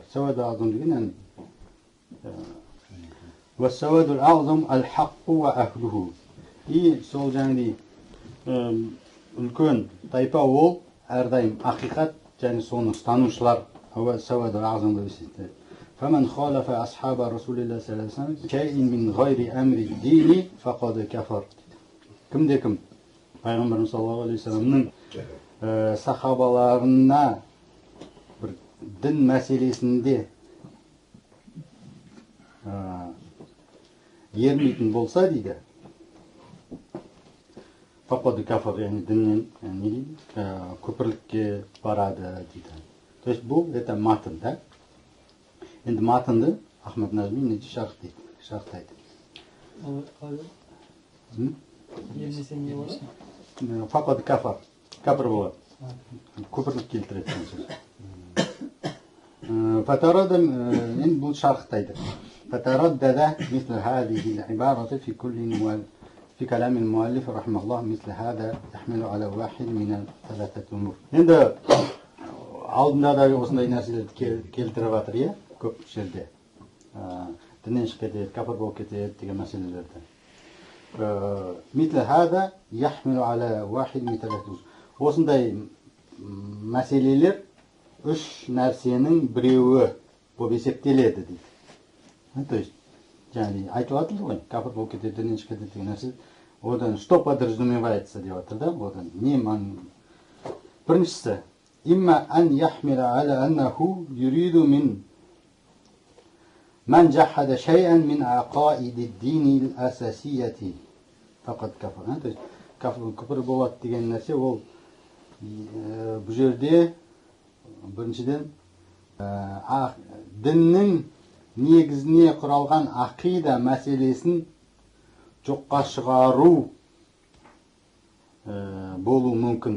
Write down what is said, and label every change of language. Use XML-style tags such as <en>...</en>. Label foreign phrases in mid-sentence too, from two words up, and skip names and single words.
<ar>السواد الأعظم деген والسواد الأعظم الحق وأهله.</ar> <kk>И сол жаңағыдай үлкен тайпа ол әрдайым ақиқат және соны ұстанушылар.</kk> <ar>والسواد الأعظم</ar> <kk>деп есептейді.</kk> <ar>فمن خالف أصحاب رسول الله صلى الله عليه وسلم شيئا من غير أمر الدين فقد كفر.</ar> <kk>Кімде кім Пайғамбарымыз</kk> <ar>صلى الله عليه وسلم</ar> <kk>сахабаларына бір дін мәселесінде ермейтін болса дейді,</kk> <ar>فقد كفر,</ar> <kk>яғни діннен күпірлікке барады дейді.</kk> <ru>То есть</ru> <kk>бұл это матын, да? Енді матынды Ахмад Назми неше шарықтайды. Ермесе не болады?</kk> <ar>فقد كفر,</ar> <kk>кәпір болады. Күпірлік келтіреді. Енді бұл шарықтайды.</kk> <ar>فتردد مثل هذه العبارة في كلام المؤلف رحمه الله مثل هذا يحمل على واحد من ثلاثة أمور.</ar> <kk>عند алдында да осындай нәрселерді келтіріп жатыр, иә, көп жерде. Діннен шығып кетеді, кәпір болып кетеді деген мәселелерді.</kk> <ar>مثل هذا يحمل على واحد من ثلاثة أمور.</ar> <kk>Осындай мәселелер үш нәрсенің біреуі болып есептеледі дейді.</kk> <ru>То есть,</ru> <kk>жаңағы айтып жатыр ғой, кәпір болып кетеді, діннен шығып кетеді деген нәрсе. Одан</kk> <ru>что подразумевается</ru> <kk>деп жатыр, да? Одан не маңызды. Біріншісі,</kk> <ar>إما أن يحمل على أنه يريد من من جحد شيئا من عقائد الدين الأساسية فقد كفر.</ar> <ru>То есть,</ru> <kk>күпір болады деген нәрсе ол бұл жерде біріншіден діннің негізіне құралған ақида мәселесін жоққа шығару болу мүмкін.</kk>